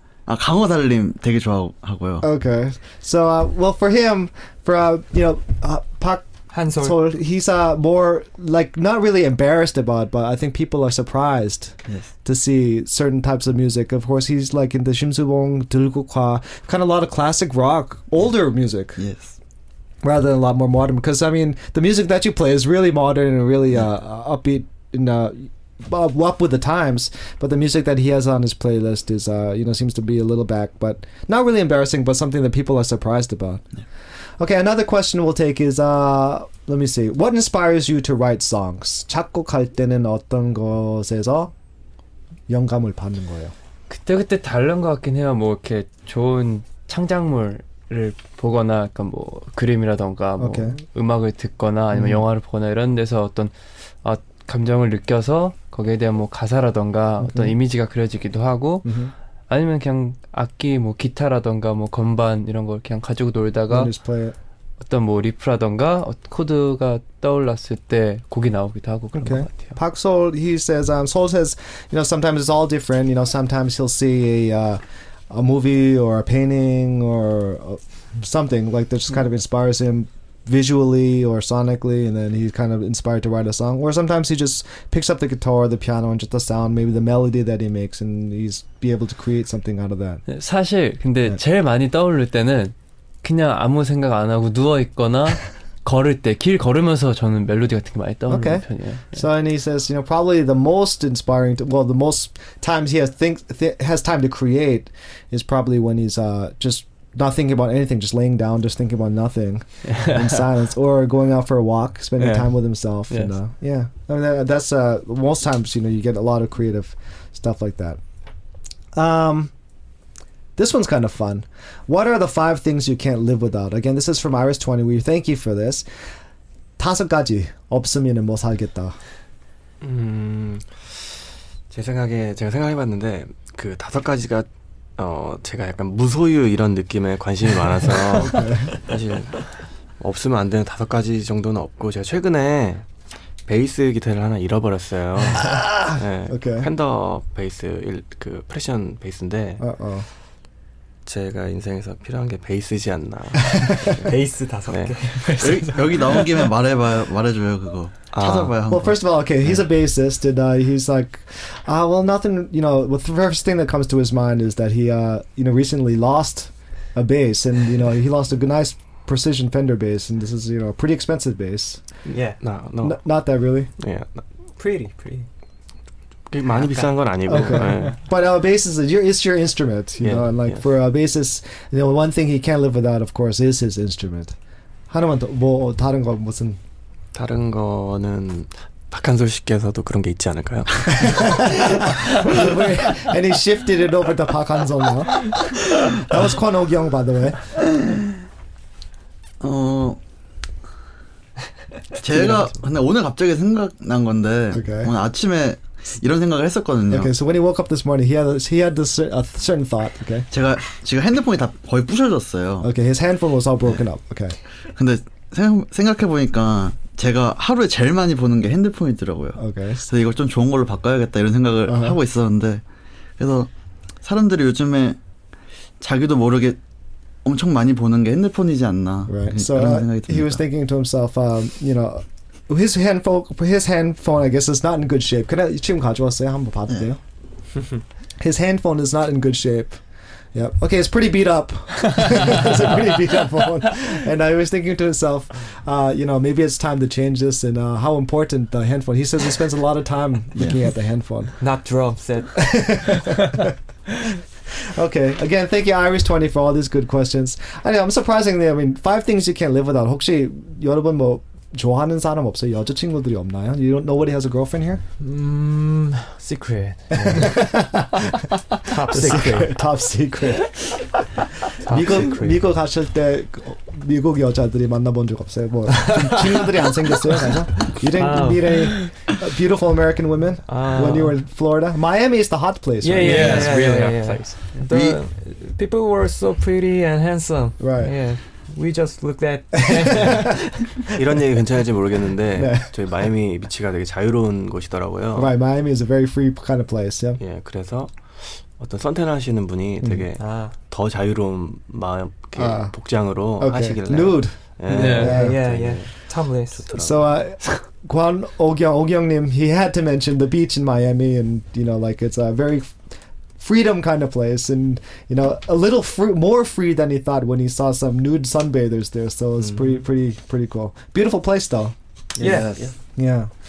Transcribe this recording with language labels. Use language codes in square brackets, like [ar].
[ko] 강호달님 되게 좋아하고요. [en] Okay. So, well, for him, for, you know, Park Han-sol, he's more, like, not really embarrassed about, but I think people are surprised to see certain types of music. Of course, he's, like, in the Shimsubong, 들국화, kind of a lot of classic rock, older music. Yes. Rather than a lot more modern. Because, I mean, the music that you play is really modern and really upbeat and up with the times, but the music that he has on his playlist is you know, seems to be a little back, but not really embarrassing, but something that people are surprised about. Okay, another question we'll take is let me see, what inspires you to write songs? [ko] 작곡할 때는 어떤 것에서 영감을 받는 거예요? 그때 다른 것 같긴 해요. 뭐 이렇게 좋은 창작물을 보거나 약간 뭐 그림이라던가 뭐 음악을 듣거나 아니면 영화를 보거나 이런 데서 어떤 감정을 느껴서 거기에 대한 뭐 가사라던가 어떤 이미지가 그려지기도 하고 아니면 그냥 악기 뭐 기타라던가 뭐 건반 이런 걸 그냥 가지고 놀다가 어떤 뭐 리프라던가 코드가 떠올랐을 때 곡이 나오기도 하고 그런 것 같아요. [en] Park Sol, he says, Sol says, you know, sometimes it's all different. You know, sometimes he'll see a movie or a painting or something like that just kind of inspires him. visually or sonically, and then he's kind of inspired to write a song. Or sometimes he just picks up the guitar or the piano and just the sound, maybe the melody that he makes, and he's be able to create something out of that. [ko] 사실 근데 제일 많이 떠오를 때는 그냥 아무 생각 안 하고 누워 있거나 걸을 때, 길 걸으면서 저는 멜로디 같은 게 많이 떠오르는 편이에요. [en] So and he says, probably the most inspiring, the most times he has time to create is probably when he's just not thinking about anything, just laying down, just thinking about nothing in silence, or going out for a walk, spending time with himself. Yes. And I mean that's most times you get a lot of creative stuff like that. This one's kind of fun. What are the 5 things you can't live without? Again, this is from Iris20. We thank you for this. [ko] 5가지 없으면 못 살겠다. 제가 생각해봤는데 그 5가지가 제가 약간 무소유 이런 느낌에 관심이 많아서 사실 없으면 안 되는 5가지 정도는 없고, 제가 최근에 베이스 기타를 하나 잃어버렸어요. 네, 팬더 베이스, 그 프레션 베이스인데 제가 인생에서 필요한 게 베이스지 않나. 베이스 5개. 네. 여기 나온 김에 말해줘요 그거. 찾아봐요. [en] Well, first of all, okay, he's a bassist, and he's like, well, nothing. The first thing that comes to his mind is that he, recently lost a bass, and he lost a nice precision Fender bass, and this is a pretty expensive bass. Yeah, no, not that really. Yeah, pretty. [ko] 많이 비싼 건 아니고. [en] Okay. But bass is your instrument, and like for a bassist, one thing he can't live without, of course, is his instrument. [ko] 하나만 더, 다른 거 무슨? 다른 거는 박한솔 씨께서도 그런 게 있지 않을까요? [en] And he shifted it over to 박한솔 now. That was Kwon Oh-kyung, by the way. [ko] 제가 근데 오늘 갑자기 생각난 건데 오늘 아침에 이런 생각을 했었거든요. [en] Okay, so when he woke up this morning, he had a certain thought. Okay. [ko] 제가 지금 핸드폰이 다 거의 부셔졌어요. [en] Okay, his handphone was all broken up. Okay. [ko] 근데 생각해 보니까 제가 하루에 제일 많이 보는 게 핸드폰이더라고요. [en] Okay. [ko] 그래서 이걸 좀 좋은 걸로 바꿔야겠다 이런 생각을 하고 있었는데, 그래서 사람들이 요즘에 자기도 모르게 엄청 많이 보는 게 핸드폰이지 않나. [en] Right. So [ko] 생각이 듭니다. [en] he was thinking to himself, his handphone, I guess, is not in good shape. [ko] 지금 가져왔어요? 한번 봐도 돼요? [en] His handphone is not in good shape. Yep. Okay, it's pretty beat up. It's a pretty beat up phone. And I was thinking to himself, maybe it's time to change this, and how important the handphone. He says he spends a lot of time looking at the handphone. Not drum set. Okay, again, thank you, Iris20, for all these good questions. I'm surprisingly, 5 things you can't live without. [ko] 혹시 여러분 좋아하는 사람 없어요? 여자친구들이 없나요? [en] Nobody has a girlfriend here? Secret. Top secret. Top secret. [ko] 미국 가실 때 미국 여자들이 만나본 적 없어요? 친구들이 안 생겼어요? 가서? [en] You didn't meet any beautiful American women when you were in Florida? Miami is the hot place. Yeah, it's really hot place. The people were so pretty and handsome. Right. Yeah. We just looked at. [ko] 이런 얘기 괜찮을지 모르겠는데 저희 마이애미 비치가 되게 자유로운 곳이더라고요. [en] Right, Miami is a very free kind of place. Yeah. [ko] 예, 그래서 어떤 선택하시는 분이 되게 더 자유로운 마음 복장으로 하시길래. [en] Nude. Yeah. Topless. So, Kwon Oh-kyung-nim, he had to mention the beach in Miami, and it's a very freedom kind of place, and a little more free than he thought when he saw some nude sunbathers there. So it's pretty cool. Beautiful place though. Yeah.